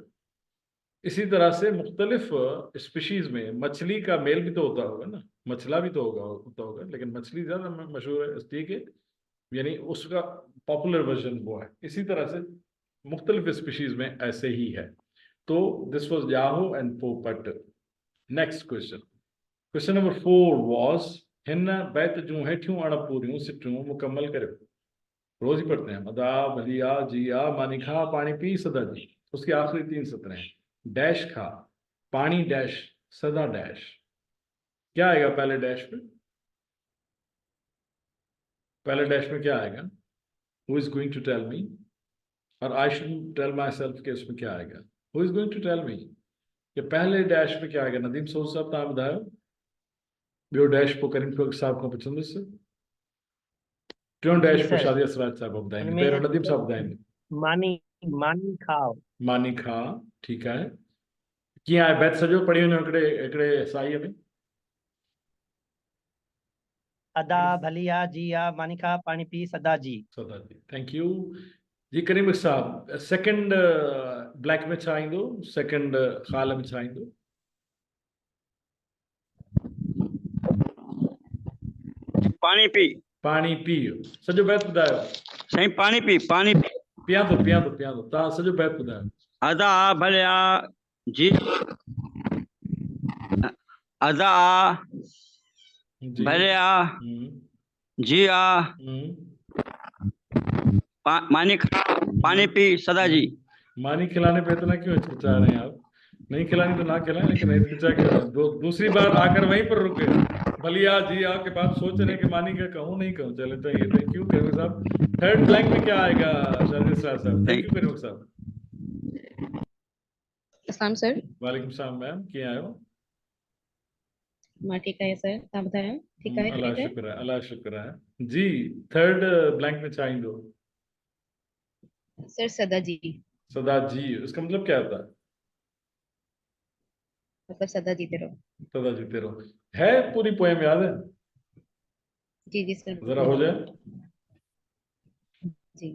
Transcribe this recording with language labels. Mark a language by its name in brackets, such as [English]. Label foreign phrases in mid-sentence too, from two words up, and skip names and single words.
[Urdu] اسی طرح سے مختلف سپیشیز میں مچھلی کا میل بھی تو ہوتا ہوگا نا، مچھلا بھی تو ہوتا ہوگا، لیکن مچھلی زیادہ مشہور ہے اس لیے کہ یعنی اس کا [English] popular version [Urdu] وہ ہے. اسی طرح سے مختلف سپیشیز میں ایسے ہی ہے. [English] to this was Yahoo and Popat. Next question, question number 4 was [Sindhi] हिन बैत जूं हेठियों अणपूरियों सिटियों मुकम्मल करे। [Urdu] روز ہی پڑھتے ہیں, [Sindhi] मदा भलिया जिया मानी खा पानी पी सदा जी। [Urdu] اس کی آخری 3 سطر ہیں۔ ڈیش [Sindhi] खा पानी [Urdu] ڈیش سدا ڈیش. کیا آئے گا پہلے ڈیش میں؟ پہلے ڈیش میں کیا آئے گا? [English] who is going to tell me? [Urdu] اور [English] I should tell myself [Urdu] کہ اس میں کیا آئے گا? [English] who is going to tell me [Urdu] کہ پہلے ڈیش میں کیا آئے گا? [Sindhi] नदीम सोच साहब तव्हां ॿुधायो। ॿियो डैश पोइ करीम साहब खां पुछंदुसि। टियों डैश पोइ सर शादी असराज साहब ॿुधाईंदे। [Urdu] ان میں [Sindhi] पहिरियों नदीम साहब ॿुधाईंदे। मानी मानी खाओ। मानी खा, ठीकु आहे। कीअं आहे बैत सॼो पढ़ी वञो हिकिड़े साईअ में। अदा भलिया जिया मानी खा पानी पी सदा जी। सदा जी, [English] thank you [Sindhi] जी। करीम साहब [English] second black [Sindhi] में छा ईंदो? सेकंड ख़ाल में छा ईंदो? पानी पी। पानी पीओ। सॼो बैत ॿुधायो। साईं पानी पी पानी पी। पियां थो तव्हां सॼो बैत ॿुधायो। अदा भलिया जी अदा जी भलिया हम्म, जिया हम्म। मानी खा पानी पी सदा जी। [Urdu] مانی کھلانے پہ اتنا کیوں ہچکچا رہے ہیں آپ؟ نہیں کھلانی تو نہ کھلائیں، لیکن ہچکچا کیوں رہے ہیں? دوسری بار آکر وہیں پر رکے. [Sindhi] भलिया जी [Urdu] آپ کے پاس سوچ رہے ہیں کہ مانی کیا کہوں نہیں کہوں. چلے تو یہ [English] thank you [Urdu] کریم صاحب. [English] third blank [Urdu] میں کیا آئے گا شادی صاحب? [English] thank you Karim Sahib. [Urdu] السلام سر. وعلیکم سلام میم, [Sindhi] कीअं आहियो? मां ठीकु आहियां सर, तव्हां ॿुधायो ठीकु आहे? अल्लाह ख़ैरियत आहे? [Urdu] شکر ہے، اللہ شکر ہے جی. [English] third blank [Sindhi] में छा ईंदो? सर सदा जी। सदा जी, [Urdu] اس کا مطلب کیا ہوتا ہے? مطلب سدا جیتے رہو. سدا جیتے رہو۔ ہے پوری پوئم یاد ہے? جی جی سر. ذرا ہو جائے. جی.